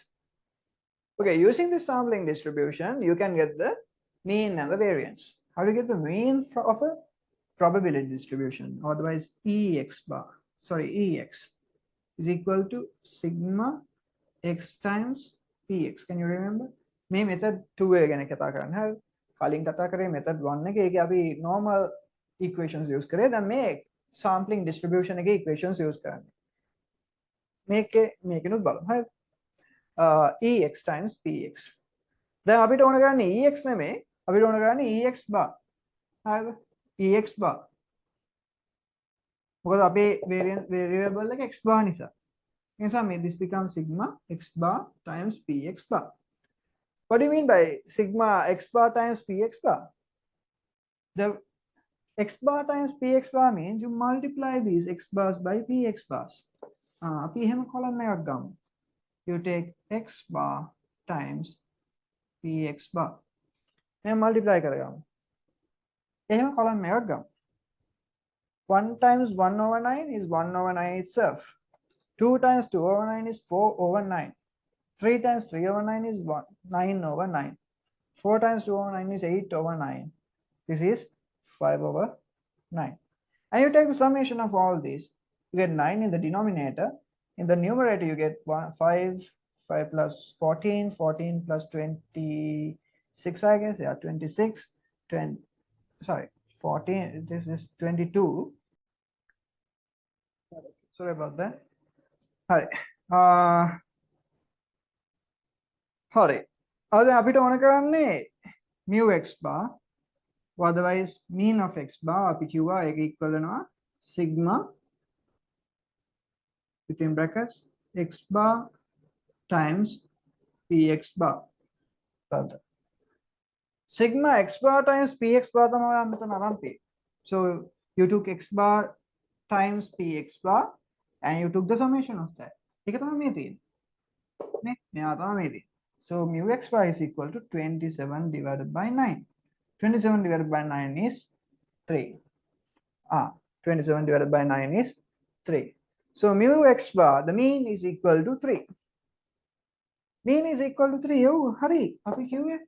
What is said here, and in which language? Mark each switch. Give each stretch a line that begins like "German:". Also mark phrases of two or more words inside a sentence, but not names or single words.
English: Okay, using this sampling distribution, you can get the mean and the variance. How do you get the mean of a probability distribution? Otherwise, Ex is equal to sigma x times Px. Can you remember?
Sinhala: මේ method 2 එක ගැන කතා කරන්න. හරි. කලින් කතා කරේ method 1 එකේ ඒකේ අපි
English: normal equations use
Sinhala: කරේ. දැන් මේ
English: sampling distribution
Sinhala: එකේ
English: equations use
Sinhala: කරන්නේ. මේකෙනුත් බලමු. හරි.
English: Ex times Px.
Sinhala: දැන් අපිට ඕන ගන්න Ex නෙමෙයි. අපිට ඕන ගන්න
English: Ex bar.
Sinhala: හරිද?
English: Ex bar.
Sinhala: මොකද අපේ variable එක
English: x bar
Sinhala: නිසා. ඒ නිසා
English: this becomes sigma x bar times Px bar. What do you mean by sigma x bar times Px bar? The x bar times Px bar means you multiply these x bars by Px bars.
Sinhala: අපි එහෙම column එකක් ගමු.
English: You take x bar times Px bar.
Sinhala: එහෙම multiply කරගමු. එහෙම column එකක් ගමු.
English: 1 times 1 over 9 is 1 over 9 itself. 2 times 2 over 9 is 4 over 9. 3 times 3 over 9 is 9 over 9. 4 times 2 over 9 is 8 over 9. This is 5 over 9. And you take the summation of all these. You get 9 in the denominator. In the numerator, you get 5 plus 14, 14 plus 26, I guess. Yeah, 26. 14. This is 22. Sorry about that. All right.
Sinhala: හරි. අද අපිට ඕන කරන්නේ
English: mu x bar or otherwise mean of x bar
Sinhala: අපි කිව්වා ඒක equal වෙනවා
English: sigma within brackets x bar times px bar.
Sinhala: හරිද?
English: sigma x bar times px bar
Sinhala: තමයි අපි මෙතන අරන් තියෙන්නේ.
English: So you took x bar times px bar and you took the summation of that.
Sinhala: ඒක තමයි මේ තියෙන්නේ. නේ? මෙයා තමයි මේ තියෙන්නේ.
English: So mu x bar is equal to 27 divided by 9. 27 divided by 9 is 3. 27 divided by 9 is 3. So mu x bar, the mean is equal to 3. Mean is equal to 3. Oh, hurry. Api kyun hai?